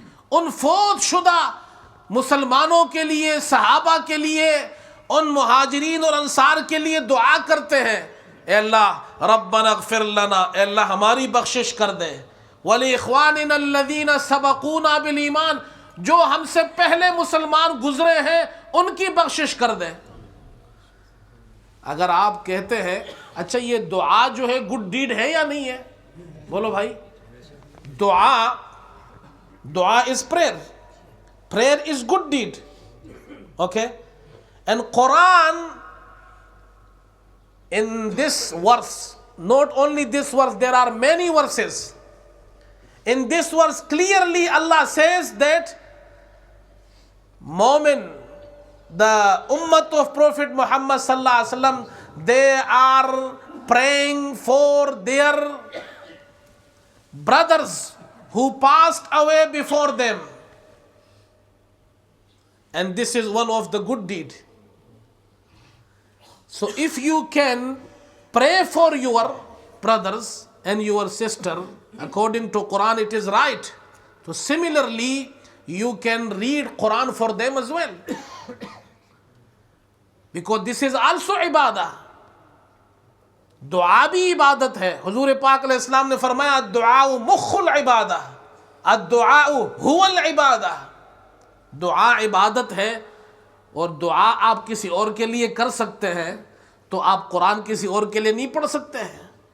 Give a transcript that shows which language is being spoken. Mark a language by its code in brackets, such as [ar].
[ur] ان فوت شدہ مسلمانوں کے لیے، صحابہ کے لیے، ان مہاجرین اور انصار کے لیے دعا کرتے ہیں، اے اللہ [ar] ربنا اغفر لنا، [ur] اے اللہ ہماری بخشش کر دے، [ar] وَلِإِخْوَانِنَا الَّذِينَ سَبَقُونَا بِالْإِيمَانِ، [ur] جو ہم سے پہلے مسلمان گزرے ہیں ان کی بخشش کر دے۔ اگر آپ کہتے ہیں اچھا یہ دعا جو ہے گڈ ڈیڈ ہے یا نہیں ہے، بولو بھائی، دعا [en] is prayer is good deed, okay? And Quran, in this verse, not only this verse, there are many verses. In this verse clearly Allah says that Mu'min, the ummah of Prophet Muhammad sallallahu alaihi wasallam, they are praying for their brothers who passed away before them, and this is one of the good deed. So if you can pray for your brothers and your sister, according to Quran it is right. So similarly you can read Quran for them as well, because this is also ibadah. [ur] دعا بھی عبادت ہے۔ حضور پاک علیہ السلام نے فرمایا [ar] الدعاء مخ العبادہ، الدعاء هو العبادہ، [ur] دعا عبادت ہے، اور دعا آپ کسی اور کے لیے کر سکتے ہیں تو آپ قرآن کسی اور کے لیے نہیں پڑھ سکتے ہیں۔